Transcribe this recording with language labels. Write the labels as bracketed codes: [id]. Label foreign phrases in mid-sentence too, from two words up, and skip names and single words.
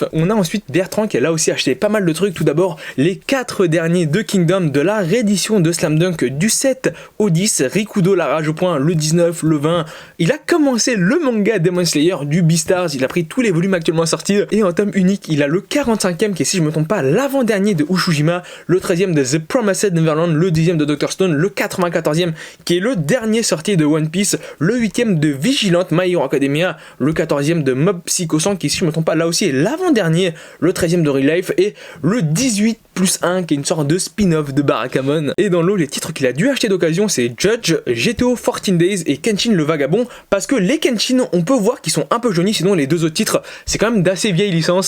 [fr] On a ensuite Bertrand qui a là aussi acheté pas mal de trucs. Tout d'abord les 4 derniers de Kingdom de la réédition de Slam Dunk du 7 au 10, Rikudo la rage au point le 19, le 20. Il a commencé le manga Demon Slayer du Beastars, il a pris tous les volumes actuellement sortis et en tome unique il a le 45e qui est si je me trompe pas l'avant-dernier de Ushujima, le 13e de The Promised Neverland, le 10e de Dr Stone, le 94e qui est le dernier sorti de One Piece, le 8e de Vigilante My Hero Academia, le 14e de Mob Psycho 100 qui si je me trompe pas là aussi est l'avant-dernier, le 13e de Real Life et le 18+1 qui est une sorte de spin-off de Barakamon. Et dans l'eau les titres qu'il a dû acheter d'occasion c'est Judge, GTO 14 Days et Kenshin le Vagabond parce que les Kenshin on peut voir qu'ils sont un peu jaunis, sinon les 2 autres titres c'est quand même d'assez vieilles licences.